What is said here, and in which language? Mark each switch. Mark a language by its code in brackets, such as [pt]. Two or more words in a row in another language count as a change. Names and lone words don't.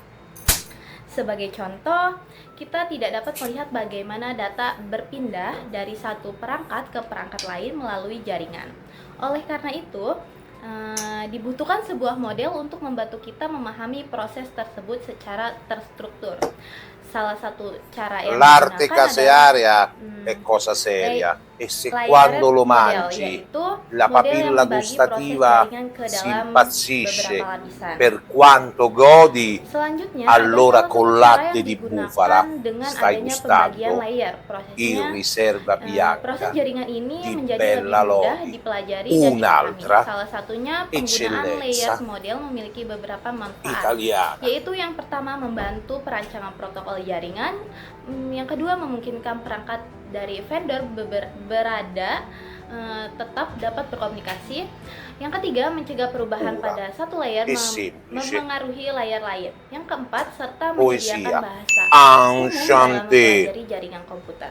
[id] Sebagai contoh, kita tidak dapat melihat bagaimana data berpindah dari satu perangkat ke perangkat lain melalui jaringan. Oleh karena itu, dibutuhkan sebuah model untuk membantu kita memahami proses tersebut secara terstruktur. Salah satu cara yang [it] L'arte [id] digunakan [it] casearia [id] adalah [it] è cosa seria e se [id] layer [it] quando lo [id] model, [it] mangi [id] yaitu [it] la [id] model yang [it] papilla [id] membagi [it] gustativa [id] proses jaringan ke [it] si [id] dalam [it] impazzisce [id] beberapa lapisan. [it] per quanto godi, [id] Selanjutnya, [it] allora [id] ada salah [it] con [id] satu cara [it] latte [id] yang [it] di [id] digunakan [it] bufala [id] dengan [it] stai [id] adanya pembagian [it] gustando [id] layer. [it] il [id] Prosesnya, [it] riserva [id] proses [it] bianca [id] jaringan ini [it] di [id] menjadi [it] Bella [id] lebih mudah [it] Lodi. [id] dipelajari dan dipahami. [it] Un'altra [id] Salah satunya penggunaan [it] eccellenza [en] layers model [id] memiliki beberapa manfaat, [it] italiana. [id] yaitu yang pertama membantu perancangan protokol jaringan, yang kedua memungkinkan perangkat dari vendor berada tetap dapat berkomunikasi, yang ketiga mencegah perubahan pada satu layer memengaruhi layar lain, yang keempat serta menyediakan bahasa umum dalam mempelajari jaringan komputer.